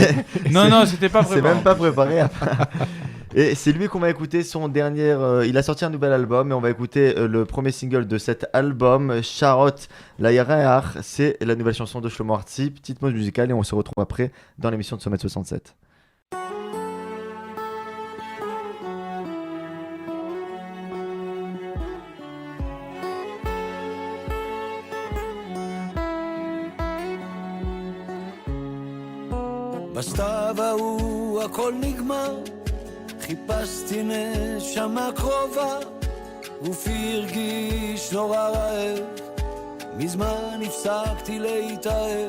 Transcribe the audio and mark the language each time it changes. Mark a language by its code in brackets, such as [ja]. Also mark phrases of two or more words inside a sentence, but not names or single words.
[fr] Non, c'était pas C'est préparé. même pas préparé. Et c'est lui qu'on va écouter son dernier. Il a sorti un nouvel album et on va écouter le premier single de cet album, Charot Layareach. C'est la nouvelle chanson de Shlomo Artzi. Petite pause musicale et on se retrouve après dans l'émission de Sommet 67. [he] בסתיו ההוא הכל נגמר, חיפשתי נשמה קרובה, גופי הרגיש נורא רעב, מזמן הפסקתי להתאהב.